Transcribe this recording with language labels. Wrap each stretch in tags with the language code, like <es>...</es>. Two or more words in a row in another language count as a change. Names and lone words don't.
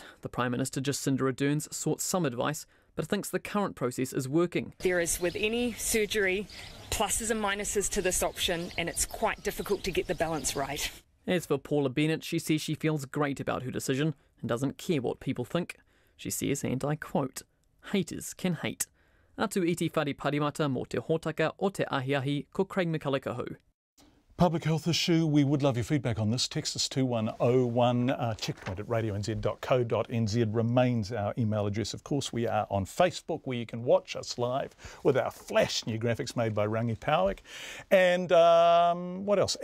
<en>The Prime Minister Jacinda Ardern's sought some advice, but thinks the current process is working. There is, with any surgery, pluses and minuses to this option, and it's quite difficult to get the balance right. As for Paula Bennett, she says she feels great about her decision and doesn't care what people think. She says, and I quote, "Haters can hate.</en> <mi>Atu iti whare parimata mo te hōtaka o te ahiahi ko Craig McCulloch.</mi> <en>Public health issue, we would love your feedback on this. Text us 2101, checkpoint at radionz.co.nz remains our email address. Of course, we are on Facebook where you can watch us live with our flash new graphics made by Rangi Powick. And what else?</en>